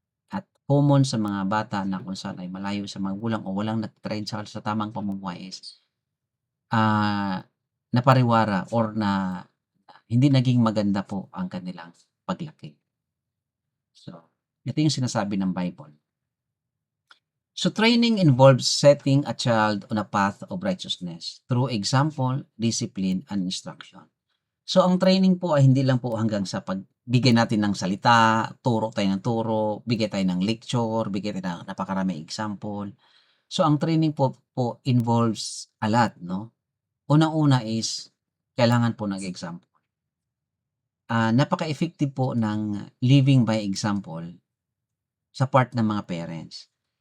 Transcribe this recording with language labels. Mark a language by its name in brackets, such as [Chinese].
[Filipino] At common sa mga bata na kung saan ay malayo sa magulang o walang nag-train sa tamang pamumuhay is, ah, napariwara or na hindi naging maganda po ang kanilang paglaki. So, ito yung sinasabi ng Bible. [English] So, training involves setting a child on a path of righteousness through example, discipline, and instruction. [Filipino] So, ang training po ay hindi lang po hanggang sa pagbigay natin ng salita, turo tayo ng turo, bigay tayo ng lecture, bigay tayo ng napakaraming example. So, ang training po [English] involves a lot [Filipino] 'no. Unang-una is kailangan po ng example. Napaka-effective po ng [English] living by example [Filipino] sa part ng mga parents.